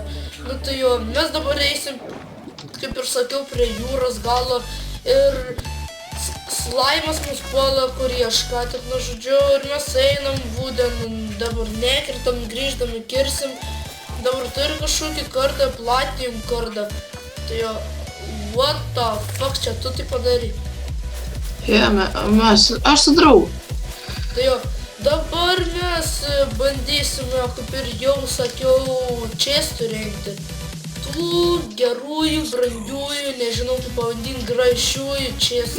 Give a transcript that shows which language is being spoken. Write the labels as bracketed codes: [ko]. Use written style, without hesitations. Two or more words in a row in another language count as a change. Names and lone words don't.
[lt] Nu tai jo, mes dabar eisim, kaip ir sakiau, prie jūros galo ir slaimas mus puola, kurį aš ką tik nužudžiau ir mes einam, wooden, dabar nekritam, grįždami kirsim. Dabar turi kažkokį kardą, platinum kardą. Tai jo, [en] what the fuck, [lt] čia tu tai padarai? Aš su draugu. Tai jo, dabar mes bandysime, kaip ir jau sakiau, čestų rinkti. Tų gerųjų, brangiųjų, nežinau kaip pavadinti, gražiųjų čestų.